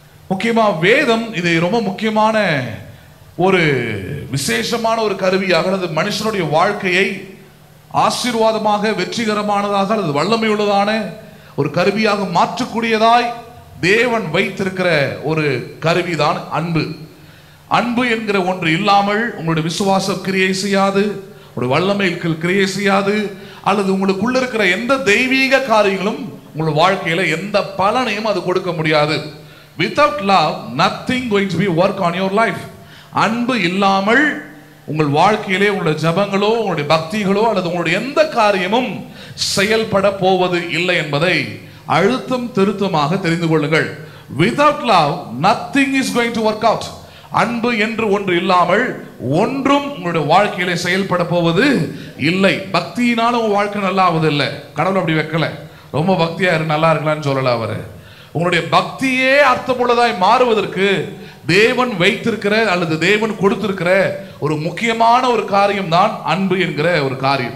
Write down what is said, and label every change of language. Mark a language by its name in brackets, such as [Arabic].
[Tamil] முக்கியமா வேதம் இதை ரொம்ப முக்கியமான ஒரு விசேஷமான ஒரு கருவியாக, அல்லது மனுஷனுடைய வாழ்க்கையை ஆசீர்வாதமாக, வெற்றிகரமானதாக, அல்லது வல்லமையுள்ளதான ஒரு கருவியாக மாற்றக்கூடியதாய் தேவன் வைத்திருக்கிற ஒரு கருவிதான் அன்பு. அன்பு என்கிற ஒன்று இல்லாமல் உங்களுடைய விசுவாசம் கிரியை செய்யாது, உங்களுடைய வல்லமை கிரியை செய்யாது, அல்லது உங்களுக்குள்ள இருக்கிற எந்த தெய்வீக காரியங்களும் உங்களுடைய வாழ்க்கையில எந்த பலனையும் அது கொடுக்க முடியாது. [English] Without love, nothing going to be work on your life. [Tamil] அன்பு இல்லாமல் உங்கள் வாழ்க்கையிலே உங்களுடைய ஜபங்களோ, உங்களுடைய பக்திகளோ, அல்லது உங்களுடைய எந்த காரியமும் செயல்பட போவது இல்லை என்பதை அழுத்தம் திருத்தமாக தெரிந்து கொள்ளுங்கள். [English] Without love, nothing is going to work out. [Tamil] அன்பு என்று ஒன்று இல்லாமல் ஒன்றும் உங்களுடைய வாழ்க்கையிலே செயல்பட போவது இல்லை. பக்தியினால உங்க வாழ்க்கை நல்லா ஆகுது இல்லை. கடவுள் அப்படி வைக்கல. ரொம்ப பக்தியா நல்லா இருக்கலாம்னு சொல்லல அவரு. உங்களுடைய பக்தியே அர்த்தமுள்ளதாய் மாறுவதற்கு தேவன் வைத்திருக்கிற அல்லது தேவன் கொடுத்திருக்கிற ஒரு முக்கியமான ஒரு காரியம் தான் அன்பு என்கிற ஒரு காரியம்.